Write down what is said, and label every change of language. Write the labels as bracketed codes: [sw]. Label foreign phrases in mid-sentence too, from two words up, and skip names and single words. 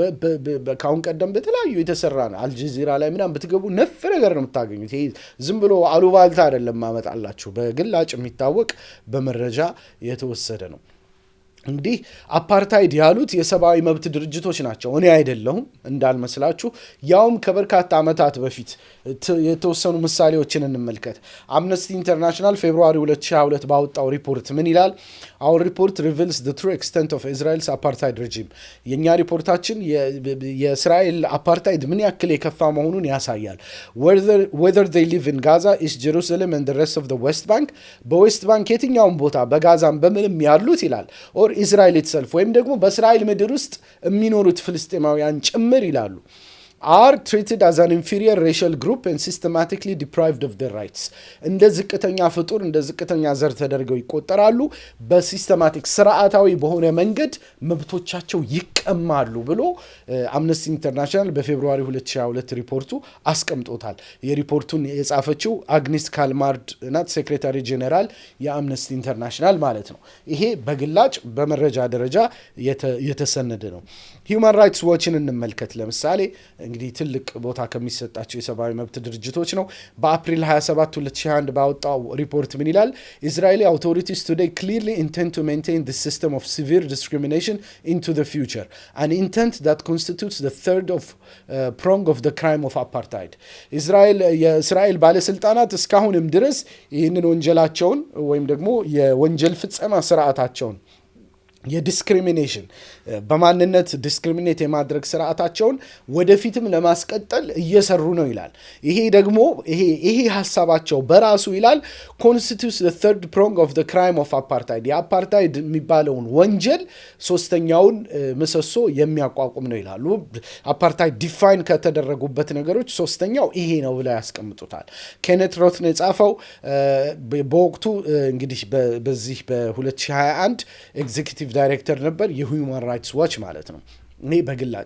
[am] ካሁን ቀደም በተለያዩ የተሰራ ነው አልጀዚራ ላይ ምናምን ብትገቡ ነፍ ነገር ነው የምታገኙት። ይሄ ዝም ብሎ አሉባልታ አይደለም ማመጣላችሁ፣ በግላጭ የሚታወቅ በመረጃ የተወሰደ ነው። እንግዲህ አፓርታይድ ያሉት የሰብአዊ መብት ድርጅቶች ናቸው፣ እኔ አይደለሁም እንዳልመስላችሁ። ያውም ከበርካታ ዓመታት በፊት የተወሰኑ ምሳሌዎችን እንመልከት። አምነስቲ ኢንተርናሽናል ፌብሩዋሪ 2022 ባወጣው ሪፖርት ምን ይላል? [en] Our report reveals the true extent of Israel's apartheid regime. [am] የኛ ሪፖርታችን የእስራኤል አፓርታይድ ምን ያክል የከፋ መሆኑን ያሳያል። [en] Whether they live in Gaza, East Jerusalem and the rest of the West Bank, [am] በዌስት ባንክ የትኛውም ቦታ በጋዛም በምንም ያሉት ይላል [en] or Israel itself [am] ወይም ደግሞ በእስራኤል ምድር ውስጥ የሚኖሩት ፍልስጤማውያን ጭምር ይላሉ [en] are treated as an inferior racial group and systematically deprived of their rights. [am] እንደ ዝቅተኛ ፍጡር እንደ ዝቅተኛ ዘር ተደርገው ይቆጠራሉ። በሲስተማቲክ ስርዓታዊ በሆነ መንገድ መብቶቻቸው ይቀማሉ ብሎ አምነስቲ ኢንተርናሽናል በፌብሩዋሪ 2022 ሪፖርቱ አስቀምጦታል። የሪፖርቱን የጻፈችው አግኒስ ካልማርድ ናት፣ [en] secretary general [am] የአምነስቲ ኢንተርናሽናል ማለት ነው። ይሄ በግላጭ በመረጃ ደረጃ የተሰነደ ነው። ሂውማን ራይትስ ዋችን እንመልከት። ለምሳሌ እንግዲህ ትልቅ ቦታ ከሚሰጣቸው የሰብአዊ መብት ድርጅቶች ነው። በአፕሪል 27 2021 ባወጣው ሪፖርት ምን ይላል? [en] Israeli authorities today clearly intend to maintain this system of severe discrimination into the future, an intent that constitutes the third prong of the crime of apartheid. [am] የእስራኤል ባለስልጣናት እስካሁንም ድረስ ይህንን ወንጀላቸውን ወይም ደግሞ የወንጀል ፍጸማ ስርዓታቸውን የዲስክሪሚኔሽን በማንነት ዲስክሪሚኔት የማድረግ ስርዓታቸውን ወደፊትም ለማስቀጠል እየሰሩ ነው ይላል። ይሄ ደግሞ ይሄ ሐሳባቸው በራሱ ይላል [en] constitutes the third prong of the crime of apartheid. [am] የአፓርታይድ የሚባለውን ወንጀል ሶስተኛውን ምሰሶ የሚያቋቁም ነው ይላሉ። አፓርታይድ ዲፋይን ከተደረጉበት ነገሮች ሶስተኛው ይሄ ነው ብለው ያስቀምጡታል። ኬኔት ሮት ነው የጻፈው በወቅቱ እንግዲህ በዚህ በ2021 [en] executive director [am] ነበር የሂውማን ራይትስ ዋች ማለት ነው። እኔ በግላጭ